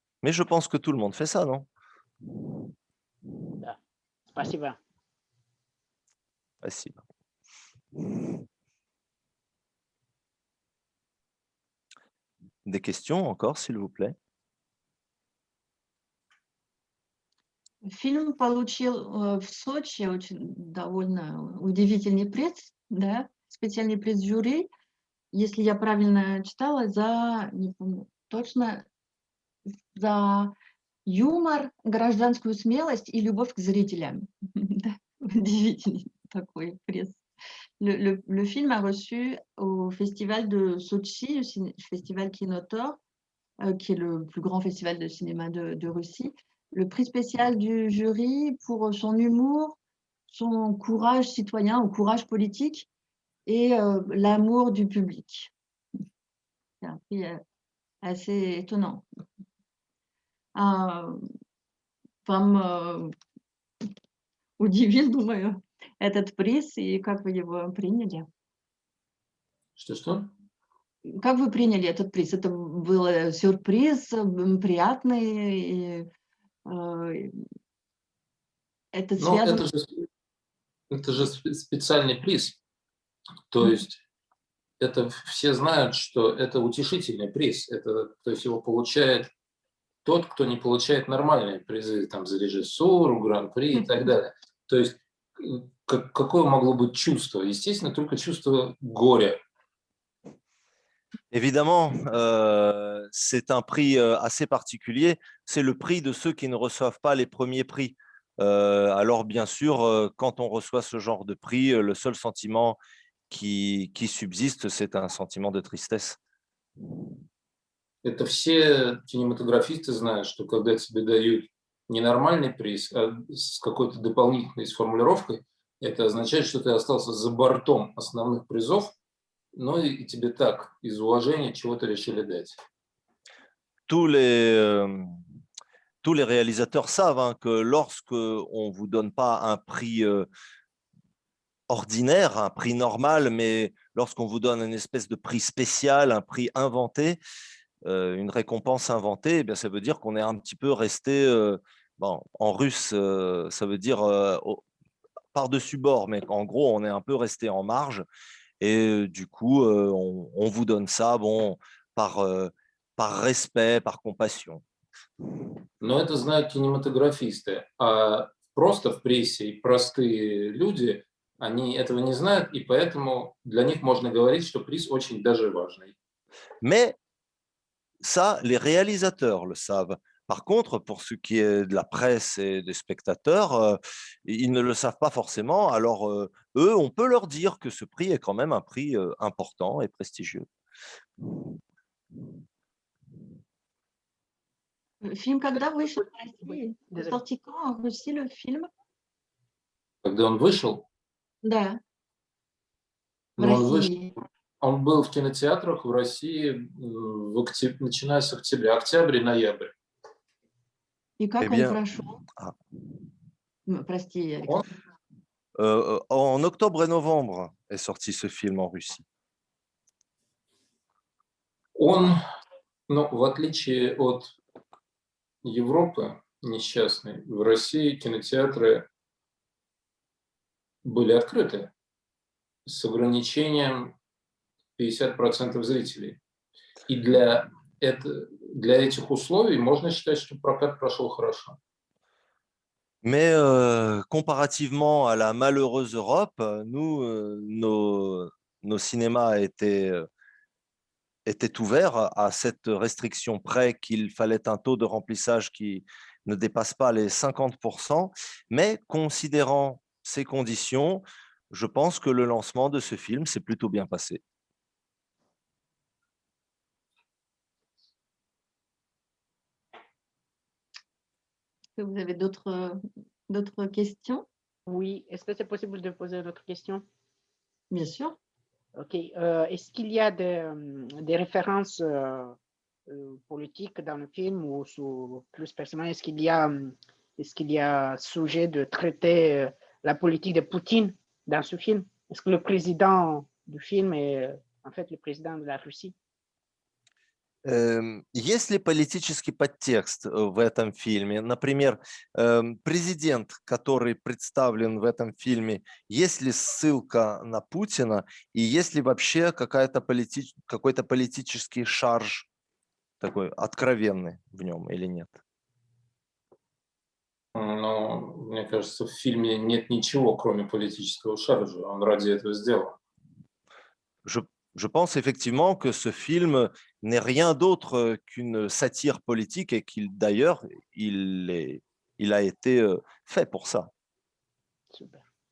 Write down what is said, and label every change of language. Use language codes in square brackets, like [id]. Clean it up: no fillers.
[fr] Mais je pense que tout le monde fait ça, non? [ru] Да. Спасибо. Спасибо. [fr] Des questions encore, s'il vous plaît? [ru] Фильм получил в Сочи очень довольно удивительный приз, да, специальный приз жюри, если я правильно читала, за, не помню точно, за юмор, гражданскую смелость и любовь к зрителям. Да, удивительный такой приз. [fr] Le film a reçu au festival de Sotchi, le festival Kinotor, qui est le plus grand festival de cinéma de Russie, le prix spécial du jury pour son humour, son courage citoyen ou courage politique et l'amour du public. C'est un prix assez étonnant. [ru] Вам удивил, думаю, этот приз, и как вы его приняли? Что-что? Как вы приняли этот приз? Это был сюрприз, приятный? Это Ну, связано... это же специальный приз. То есть это все знают, что это утешительный приз. Это, то есть его получает тот, кто не получает нормальные призы там, за режиссуру, гран-при и так далее. То есть какое могло быть чувство? Естественно, только чувство горя. [fr] Évidemment, c'est un prix assez particulier. C'est le prix de ceux qui ne reçoivent pas les premiers prix. Alors bien sûr, quand on reçoit ce genre de prix, le seul sentiment qui subsiste, c'est un sentiment de tristesse. [ru] Это все кинематографисты знают, что когда тебе дают не нормальный приз, а с какой-то дополнительной формулировкой, это означает, что ты остался за бортом основных призов, но и тебе так, из уважения, чего-то решили дать. [fr] Tous les, euh, tous les réalisateurs savent hein, que lorsque on vous donne pas un prix ordinaire, un prix normal, mais lorsqu'on vous donne une espèce de prix spécial, un prix inventé, une récompense inventée, eh bien, ça veut dire qu'on est un petit peu resté, bon, en russe, ça veut dire par-dessus bord, mais en gros, on est un peu resté en marge. Et du coup, on vous donne ça, bon, par respect, par compassion. [ru] Но это знают кинематографисты, а просто в прессе и простые люди, они этого не знают, и поэтому для них можно говорить, что приз очень даже важный. [fr] Mais ça, les réalisateurs le savent. Par contre, pour ce qui est de la presse et des spectateurs, ils ne le savent pas forcément. Alors, eux, on peut leur dire que ce prix est quand même un prix important et prestigieux. [ru] Фильм когда вышел в России? [fr] Oui, désolé. Sorti quand en Russie, le film? [ru] Когда он вышел, Да, в но он вышел, России. он был в кинотеатрах в России начиная с октября, октябрь и ноябрь. И Eh как он [fr] bien, [ru] прошел? Прости, Он, Александр. [fr] en octobre et novembre est sorti ce film en Russie. [ru] он, ну, в отличие от Европы несчастной, в России кинотеатры были открыты с ограничением 50% зрителей. И для этих условий можно считать, что прокат прошел хорошо. [fr] Mais comparativement à la malheureuse Europe, nous, nos cinémas étaient ouverts à cette restriction près qu'il fallait un taux de remplissage qui ne dépasse pas les 50%. Mais considérant ces conditions, je pense que le lancement de ce film s'est plutôt bien passé. Est-ce que vous avez d'autres questions? Oui, est-ce que c'est possible de poser d'autres questions? Bien sûr. OK. Est-ce qu'il y a des références politiques dans le film ou plus personnellement, est-ce qu'il y a sujet de traiter la politique de Poutine dans ce film? Est-ce que le président du film est en fait le président de la Russie? [ru] Есть ли политический подтекст в этом фильме? Например, президент, который представлен в этом фильме, есть ли ссылка на Путина и есть ли вообще какой-то политический шарж такой откровенный в нем или нет? Но, мне кажется, в фильме нет ничего, кроме политического шаржа. Он ради этого сделан. [fr] Je pense effectivement que ce film n'est rien d'autre qu'une satire politique et qu'il d'ailleurs, il a été fait pour ça. Super.